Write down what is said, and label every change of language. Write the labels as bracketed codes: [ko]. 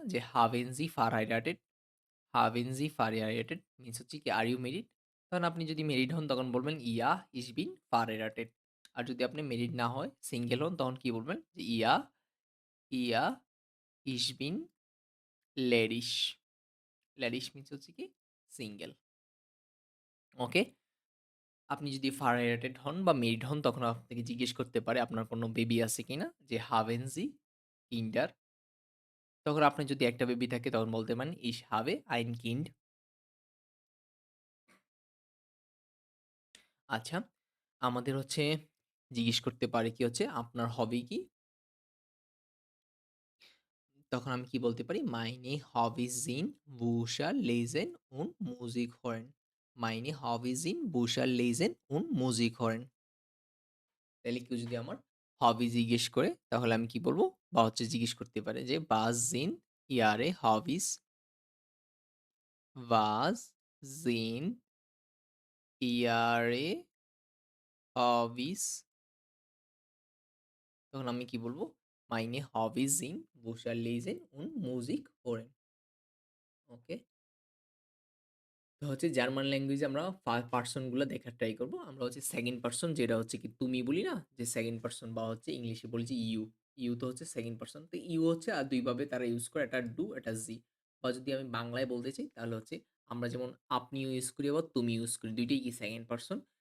[bn] যে [de] "Haben Sie verheiratet?" "Haben Sie verheiratet?" [bn] Means কি [en] "Are you married?" [bn] তখন আপনি যদি মেরিড হন তখন বলবেন [de] "Ja, ich bin verheiratet." [bn] আর যদি আপনি মেরিড না হয়, সিঙ্গেল হন তখন কি বলবেন? যে [de] "Ja, ja, ich bin ledig." [bn] লেডিশ means কি? সিঙ্গেল। ওকে? আপনি যদি verheiratet হন বা মেরিড হন তখন আপনাকে জিজ্ঞেস করতে পারে আপনার কোনো বেবি আছে কিনা? যে [de] "Haben Sie Kinder?" [bn] তখন আপনার যদি একটা বেবি থাকে তখন বলতে পারেন [de] "Ich habe ein Kind." [bn] আচ্ছা, আমাদের জিজ্ঞেস করতে পারে কি আপনার হবি কি? তখন আমি কি বলতে পারি? [de] "Meine Hobbys sind Bücher lesen und Musik hören." "Meine Hobbys sind Bücher lesen und Musik hören." [bn] তাইলে কেউ যদি আমার হবি জিজ্ঞেস করে তাহলে আমি কি বলব? বা জিজ্ঞেস করতে পারে যে [de] "Was sind Ihre Hobbys?" Was, sind ihre Hobbys? [bn] তখন আমি কি বলব? [de] Meine Hobbys sind Bücher lesen und Musik hören. [bn] ওকে? তো হচ্ছে জার্মান ল্যাঙ্গুয়েজে আমরা পারসন গুলা দেখার ট্রাই করব। আমরা হচ্ছে সেকেন্ড পারসন যেটা হচ্ছে কি তুমি বলি না? যে সেকেন্ড পারসন বা হচ্ছে ইংলিশে বলি যে ইউ। ইউ তো হচ্ছে সেকেন্ড পারসন। তো ইউ হচ্ছে ২ ভাবে তারা ইউজ করে। একটা ডু, একটা জি। বা যদি আমি বাংলায় বলতে চাই তাহলে হচ্ছে আমরা যেমন আপনিও ইউজ করি আবার তুমি ইউজ করি। ২ টাই কি সেকেন্ড পারসন।